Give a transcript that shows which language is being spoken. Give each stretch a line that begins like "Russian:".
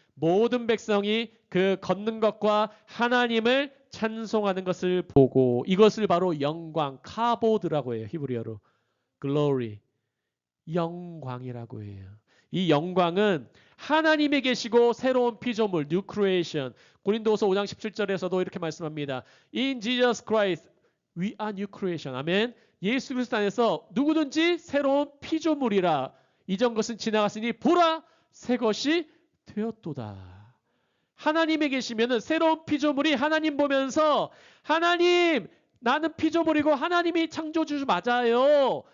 Korean: 모든 백성이 그 걷는 것과 하나님을 찬송하는 것을 보고 이것을 바로 영광, 카보드라고 해요. 히브리어로. glory, 영광이라고 해요. 이 영광은 하나님이 계시고 새로운 피조물, new creation. 고린도후서 5장 17절에서도 이렇게 말씀합니다.
English: In Jesus Christ, we are new creation.
Korean: 아멘. 예수 그리스도 안에서 누구든지 새로운 피조물이라. 이전 것은 지나갔으니 보라, 새 것이 되었도다. 하나님에 계시면은 새로운 피조물이 하나님 보면서 하나님, 나는 피조물이고 하나님이 창조주 맞아요.